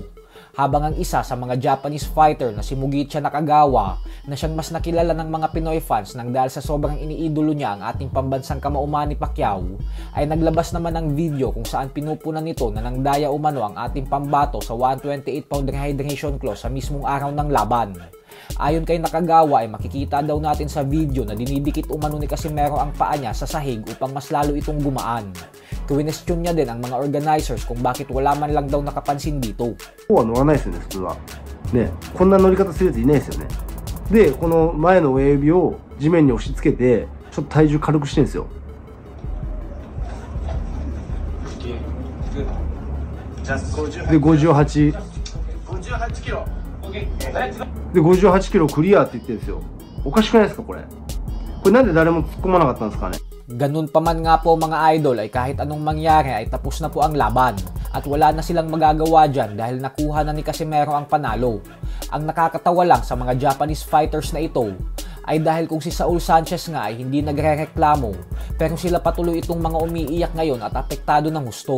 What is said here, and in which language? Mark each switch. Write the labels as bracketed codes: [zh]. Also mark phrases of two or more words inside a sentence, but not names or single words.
[tl] Habang ang isa sa mga Japanese fighter na si Mugicha Nakagawa na siyang mas nakilala ng mga Pinoy fans nang dahil sa sobrang iniidolo niya ang ating pambansang kamauman ni Pacquiao, ay naglabas naman ng video kung saan pinupunan nito na nang daya umano ang ating pambato sa 128-pound rehydration clause sa mismong araw ng laban. Ayon kay Nakagawa ay makikita daw natin sa video na dinidikit umano ni Casimero ang paa niya sa sahig upang mas lalo itong gumaan. Kwinestyon niya din ang mga organizers kung bakit wala man lang daw nakapansin dito. [ja] こうは乗らないですよね、普通は。ね、こんな乗り方するやついないですよね。で、この前の親指を地面に押し付けて、ちょっと体重軽くしてるんですよ。で、58。58キロ。で、58キロクリアって言ってるんですよ。おかしくないですか、これ。これなんで誰も突っ込まなかったんですかね。 [tl] Ganun pa man nga po mga idol ay kahit anong mangyari ay tapos na po ang laban at wala na silang magagawa dyan dahil nakuha na ni Casimero ang panalo. Ang nakakatawa lang sa mga Japanese fighters na ito ay dahil kung si Saul Sanchez nga ay hindi nagrereklamo pero sila patuloy itong mga umiiyak ngayon at apektado ng husto.